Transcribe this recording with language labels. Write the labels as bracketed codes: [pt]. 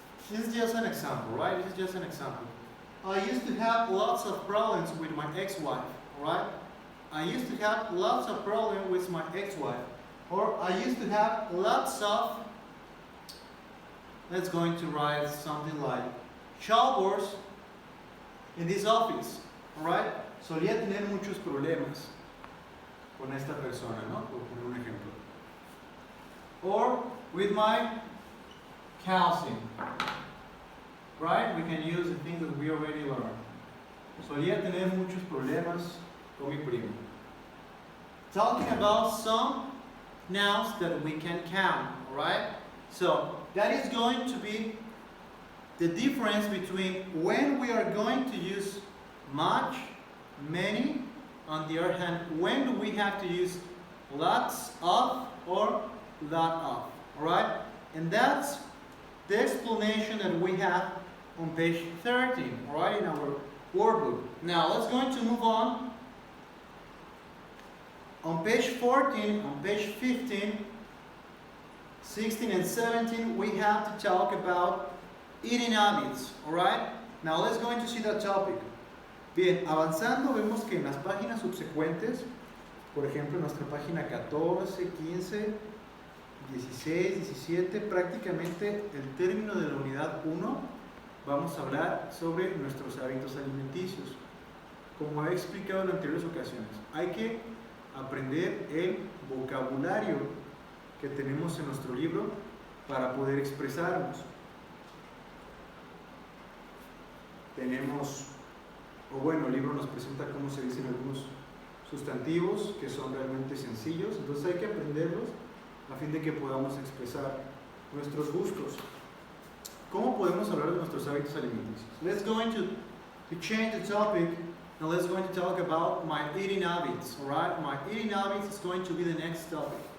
[en] This is just an example, right? This is just an example. I used to have lots of problems with my ex-wife, right? I used to have lots of problems with my ex-wife. Or I used to have lots of, let's going to write something like chalkboards in this office. Alright? [es] Solía tener muchos problemas con esta persona, ¿no? Por poner un ejemplo. [en] Or with my calcium. Right? We can use the things that we already learned. [es] Solía tener muchos problemas con mi primo. [en] Talking about some nouns that we can count, alright? So, that is going to be the difference between when we are going to use much, many, on the other hand, when do we have to use lots of or lot of, alright? And that's the explanation that we have on page 13, alright, in our workbook. Now, let's going to move on. On page 14, on page 15, 16 and 17, we have to talk about eating habits, alright? Now, let's going to see that topic. [es] Bien, avanzando, vemos que en las páginas subsecuentes, por ejemplo, en nuestra página 14, 15, 16, 17, prácticamente el término de la unidad 1, vamos a hablar sobre nuestros hábitos alimenticios. Como he explicado en anteriores ocasiones, hay que aprender el vocabulario que tenemos en nuestro libro para poder expresarnos. Tenemos, o bueno, el libro nos presenta cómo se dicen algunos sustantivos que son realmente sencillos, entonces hay que aprenderlos a fin de que podamos expresar nuestros gustos. ¿Cómo podemos hablar de nuestros hábitos alimenticios? [en] Let's go to change the topic and let's going to talk about my eating habits, alright? My eating habits is going to be the next topic.